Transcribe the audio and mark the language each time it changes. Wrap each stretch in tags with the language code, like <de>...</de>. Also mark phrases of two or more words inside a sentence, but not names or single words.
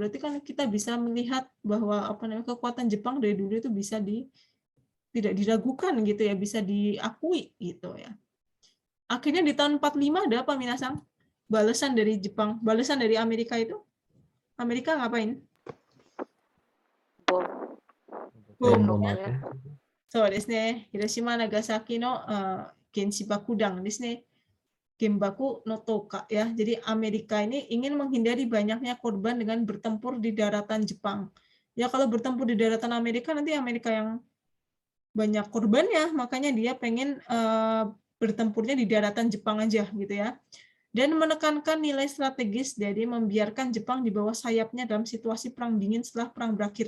<id>Berarti kan kita bisa melihat bahwa kekuatan Jepang dari dulu itu bisa tidak diragukan gitu ya, bisa diakui gitu ya. Akhirnya di tahun 45 ada apa Minasang? Balasan dari Jepang, balasan dari Amerika itu. Amerika ngapain? Bom. Bom. Bom Nuklir.</id> <ja>そうですね。広島、長崎の原子爆弾ですね。原爆の投下 ya.</ja> <id>Jadi Amerika ini ingin menghindari banyaknya korban dengan bertempur di daratan Jepang. Ya kalau bertempur di daratan Amerika nanti Amerika yang banyak korbannya, makanya dia pengen bertempurnya di daratan Jepang aja gitu ya. Dan menekankan nilai strategis dari membiarkan Jepang di bawah sayapnya dalam situasi perang dingin setelah perang berakhir.</id>